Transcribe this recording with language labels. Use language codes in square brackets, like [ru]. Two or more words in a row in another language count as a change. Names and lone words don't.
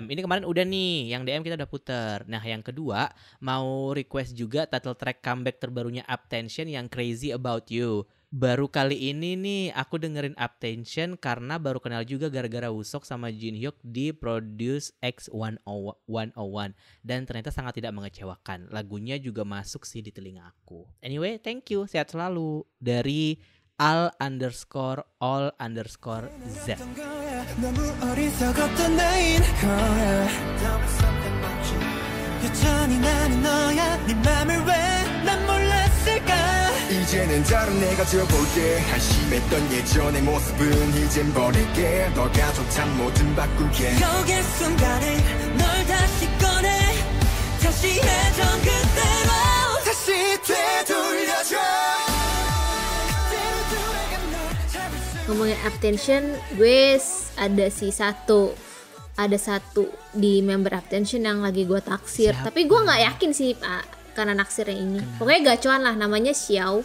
[id] Ini kemarin udah nih, yang DM kita udah puter. Nah, yang kedua mau request juga [en] title track comeback [id] terbarunya Uptension yang Crazy About You. Baru kali ini nih aku dengerin Uptension karena baru kenal juga gara-gara Wusok sama Jin Hyuk di Produce X101 dan ternyata sangat tidak mengecewakan. Lagunya juga masuk sih di telinga aku. [en] Anyway, thank you. [id] Sehat selalu. Dari al_all_z. [ko] 이제는 다른 내가 되어볼게 한심했던 예전의 모습은 이젠 버릴게 너가 좋단 뭐든 바꿀게 여기 순간에 널 다시 꺼내 다시 예전 그대로 다시 되돌려줘. [id] Ngomongin Uptension, gue ada satu di member Uptension yang lagi gue taksir. Siapa? Tapi gue nggak yakin sih Pak karena naksirnya ini. Pokoknya gacuan lah, namanya Xiao.